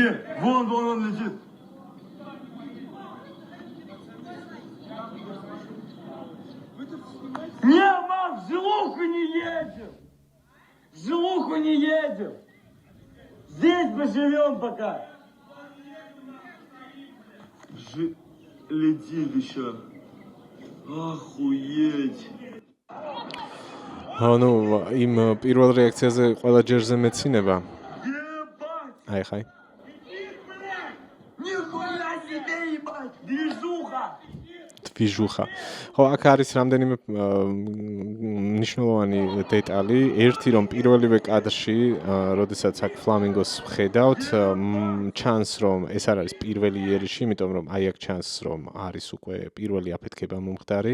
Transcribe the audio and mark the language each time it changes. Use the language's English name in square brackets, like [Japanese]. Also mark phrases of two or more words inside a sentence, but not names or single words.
[Russian] Вон он летит. Не, мам, в жилуху не едем! В жилуху не едем! Здесь поживем пока! Летит еще. Охуеть! [Georgian] იმ პირველ რეაქციაზე ყველა ჯერზე მეცინება. აი ხაი. [Russian] Нихуя себе, ебать! Движуха! [Georgian] ვიჟუხა. ხო, აქ არის რამდენიმე მნიშვნელოვანი დეტალი. ერთი რომ პირველივე კადრში, როდესაც აქ ფლამინგოს ხედავთ, ჩანს რომ ეს არ არის პირველი იერიში, იმიტომ რომ აი აქ ჩანს რომ არის უკვე პირველი აფეთქება მომხდარი.